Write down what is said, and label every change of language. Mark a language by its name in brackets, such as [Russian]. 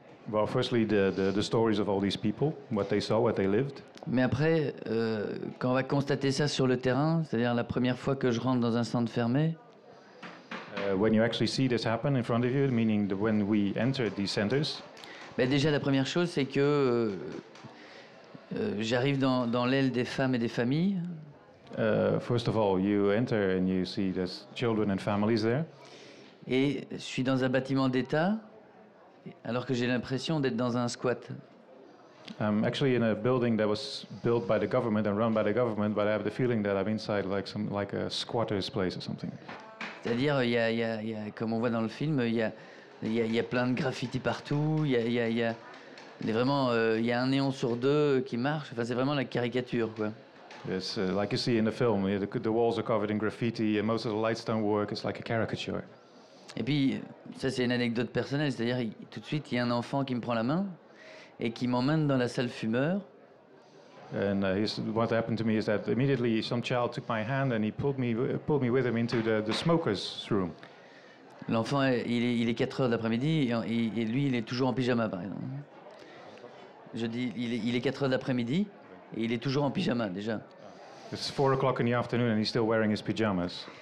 [English] Well, firstly, the stories of all these people, what they saw, what they lived. [French] Mais après, quand on va constater ça sur le terrain, c'est-à-dire la première fois que je rentre dans un centre fermé, [English] When you actually see this happen in front of you, meaning when we entered these centers, [French] ben déjà la première chose, c'est que j'arrive dans l'aile des femmes et des familles. [English] first of all, you enter and you see there's children and families there. [French] Et je suis dans un bâtiment d'État, alors que j'ai l'impression d'être dans un squat. [English] I'm actually in a building that was built by the government and run by the government, but I have the feeling that I'm inside like a squatter's place or something. [French] C'est-à-dire, comme on voit dans le film, il y a plein de graffitis partout, il y a un néon sur deux qui marche. Enfin, c'est vraiment la caricature, quoi. [English] Yes, like you see in the film, the walls are covered in graffiti and most of the lights don't work. It's like a caricature. [French] Et puis, ça c'est une anecdote personnelle, c'est-à-dire tout de suite, il y a un enfant qui me prend la main et qui m'emmène dans la salle fumeur. [English] And what happened to me is that immediately some child took my hand and he pulled me with him into the smoker's room. [French] L'enfant, il est 4 heures de l'après-midi et lui, il est toujours en pyjama, par exemple. Je dis, il est 4 heures de l'après-midi et il est toujours en pyjama, déjà. [English] It's 4 o'clock in the afternoon and he's still wearing his pajamas.